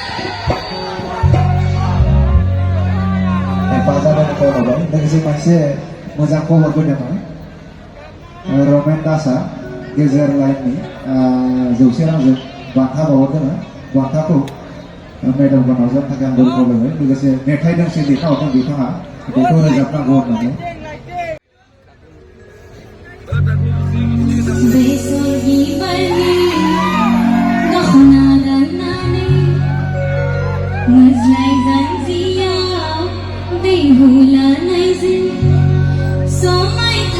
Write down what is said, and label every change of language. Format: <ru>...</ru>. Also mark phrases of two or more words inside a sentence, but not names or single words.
<brx>हेफाजाब होबाय लोगोसे मोनसे मोजां खबरबो दङ रमेन दासआ गेजेर लाइननि 100 रांजों बान्था बावहरदों बान्थाखौ मेडेल बानावजों थाखाय आं बयखौ खावलायबाय लोगोसे मेथाइ दोंसे लिरना हरदों बिथाङा बेखौ रोजाबनांगौ होननानै Besor Bibarni Dahna Ranani Mazlai Zanziya Dehula Naizin Somai</brx>